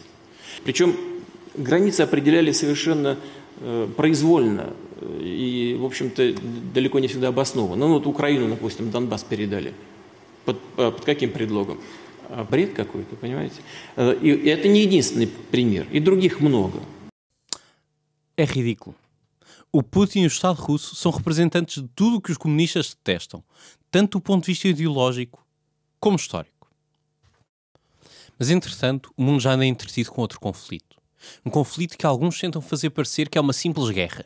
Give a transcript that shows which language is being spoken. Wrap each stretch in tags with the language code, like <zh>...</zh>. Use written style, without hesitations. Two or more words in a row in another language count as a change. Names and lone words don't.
<ru>Причем границы определяли совершенно произвольно и, в общем-то, далеко не всегда обоснованно. Ну вот Украину, допустим, Донбасс передали. Под каким предлогом? Бред какой-то, понимаете? И это не единственный пример, и других много.</ru> <pt>É ridículo. O Putin e o Estado russo são representantes de tudo o que os comunistas detestam, tanto do ponto de vista ideológico como histórico. Mas, entretanto, o mundo já anda entretido com outro conflito. Um conflito que alguns tentam fazer parecer que é uma simples guerra.</pt>